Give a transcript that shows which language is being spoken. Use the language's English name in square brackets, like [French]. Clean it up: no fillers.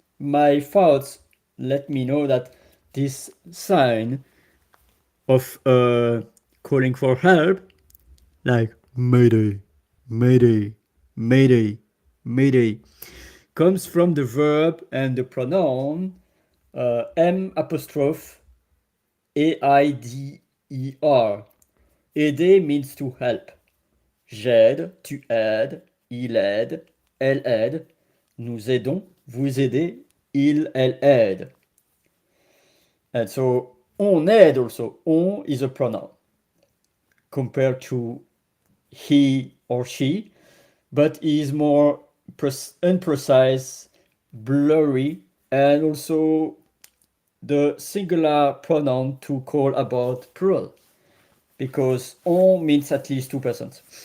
[English] My thoughts let me know that this sign of calling for help, like Mayday, Mayday, Mayday, Mayday, comes from the verb and the pronoun M apostrophe A-I-D-E-R. Aider means to help. [French] J'aide, tu aides, il aide, elle aide, nous aidons, vous aidez, il, elle aide. [English] And so [French] on aide [English] also. On is a pronoun compared to he or she, but is more imprecise, blurry, and also the singular pronoun to call about plural, because on means at least two persons.